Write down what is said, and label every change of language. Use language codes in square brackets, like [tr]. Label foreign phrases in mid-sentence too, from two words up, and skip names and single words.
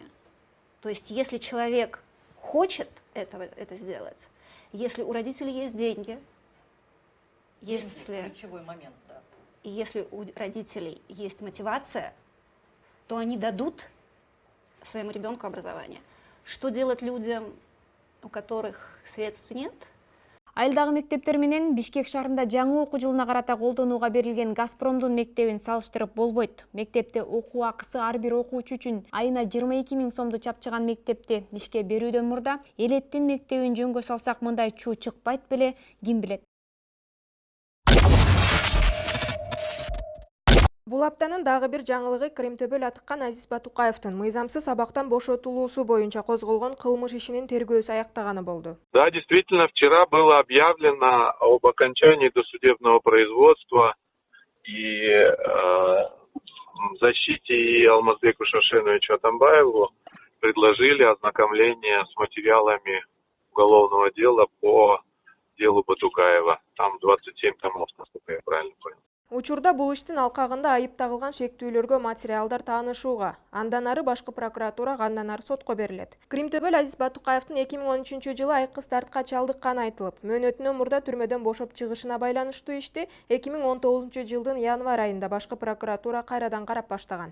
[ru] То есть если человек хочет это сделать, если у родителей есть деньги, ключевой момент, да. И если у родителей есть мотивация, то они дадут своему ребенку образование. Что делать людям, у которых средств нет? [ky] Айылдагы мектептер менен Бишкек шаарында жаңы окуу жылына карата колдонууга берилген Газпромдун мектебин салыштырып болбойт. Мектепте окуу акысы ар бир окуучу үчүн айына 22 миң сомду чапчыган мектепти ишке берүүдөн мурда Элеттин мектебин жөнгө салсак мындай чуу чыкпайт беле, ким билет. Бул аптанын дагы бир жаңылыгы Кремтөбөл атыккан Азиз Батукаевдин мыйзамсыз абактан бошотулуусу боюнча козголгон кылмыш ишинин тергөөсү аяктаганы болду. [ru] Да, действительно, вчера было объявлено об окончании досудебного производства и защите и Алмазбеку Шашеновичу Атамбаеву предложили ознакомление с материалами уголовного дела по делу Батукаева. Там 27 томов, насколько я правильно понял. [ky] Учурда бул иштин алкагында айып тагылган шектүүлөргө материалдар таанышууга, андан ары башкы прокуратурага, андан ары сотко берилет. Кримтөбөл Азиз Батукаевдин 2013-жылы айкы стартка чалдыкканы айтылып, мөөнөтүнөн мурда түрмөдөн бошоп чыгышына байланыштуу ишти 2019-жылдын январь айында башкы прокуратура кайрадан карап баштаган.